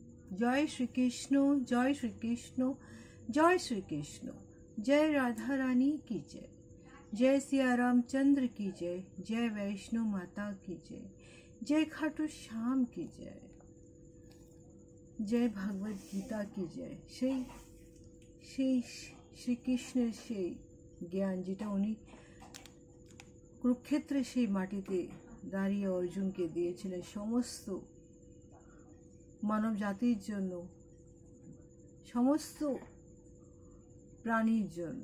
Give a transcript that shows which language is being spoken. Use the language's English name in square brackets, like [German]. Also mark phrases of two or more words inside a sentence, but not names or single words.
[Hindi] जय श्री कृष्ण, जय श्री कृष्ण, जय श्री कृष्ण। जय राधा रानी की जय, जय सिया रामचंद्र की जय, जय वैष्णो माता की जय, जय खाटू श्याम की जय, जय भगवत गीता की जय। [Bangla] সেই শ্রীকৃষ্ণের সেই জ্ঞান যেটা উনি কুরুক্ষেত্রে সেই মাটিতে দাঁড়িয়ে অর্জুনকে দিয়েছিলেন সমস্ত মানব জাতির জন্য, সমস্ত প্রাণীর জন্য।